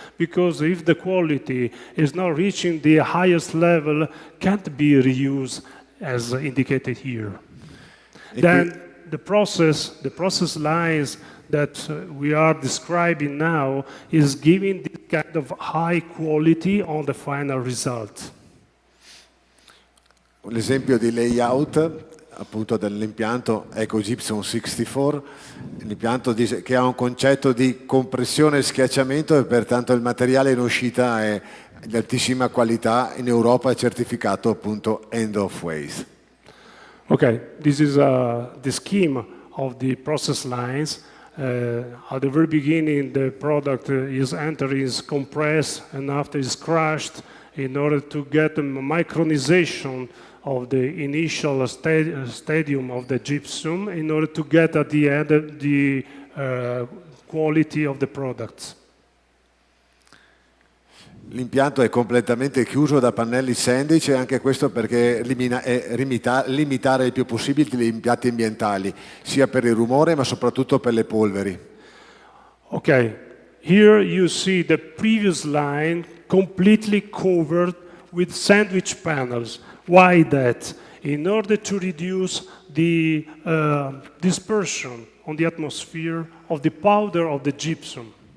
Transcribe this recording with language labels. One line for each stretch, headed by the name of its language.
English: Because if the quality is not reaching the highest level, can't be reused as indicated here. Then the process lines that we are describing now is giving this kind of high quality on the final result.
Italian: L'esempio di layout appunto dell'impianto Gypsum 64, l'impianto che ha un concetto di compressione e schiacciamento e pertanto il materiale in uscita è di altissima qualità, in Europa è certificato appunto end of waste.
English: Okay, this is the scheme of the process lines. At the very beginning, the product is entering, is compressed, and after is crushed in order to get a micronization of the initial stadium of the gypsum in order to get at the end the quality of the products.
Italian: L'impianto è completamente chiuso da pannelli sandwich e anche questo perché limitare il più possibile gli impatti ambientali, sia per il rumore ma soprattutto per le polveri.
English: Okay, here you see the previous line completely covered with sandwich panels. Why that? In order to reduce the dispersion on the atmosphere of the powder of the gypsum.